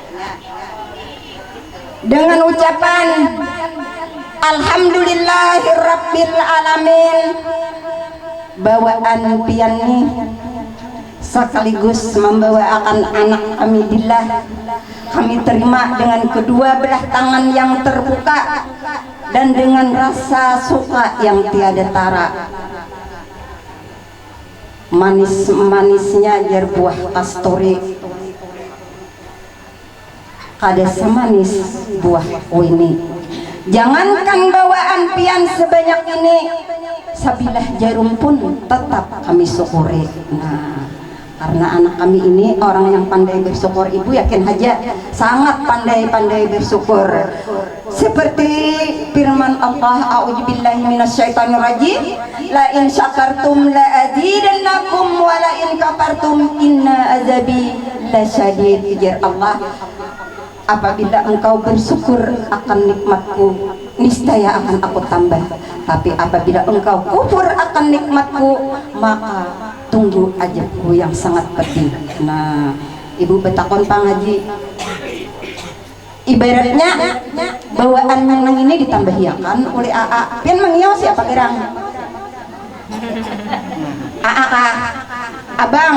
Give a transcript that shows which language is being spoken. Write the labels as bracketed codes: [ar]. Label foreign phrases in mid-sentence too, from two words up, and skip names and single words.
[id] Dengan ucapan [ar] الحمد لله رب العالمين, [id] bawaan pian nih sekaligus membawakan anak kami Dillah. Kami terima dengan kedua belah tangan yang terbuka dan dengan rasa suka yang tiada tara. [bjn] Manis-manisnya jar buah kasturi, kada semanis buah wini. [id] Jangankan bawaan pian sebanyak ini, sabilah jarum pun tetap kami syukuri. Nah, karena anak kami ini orang yang pandai bersyukur, ibu yakin aja sangat pandai-pandai bersyukur. Seperti firman Allah, [ar] أعوذ بالله من الشيطان الرجيم, لئن شكرتم لأزيدنكم ولئن كفرتم إن عذابي لشديد. [id] Ujar Allah, apabila engkau bersyukur akan nikmatku, niscaya akan aku tambah. Tapi apabila engkau kufur akan nikmatku, maka tunggu ajabku yang sangat pedih. [bjn] Nah, ibu betakon pangaji, ibaratnya bawaan menang ini ditambahiakan oleh AA. Pian mengiau siapa gerang? AA kah? Abang?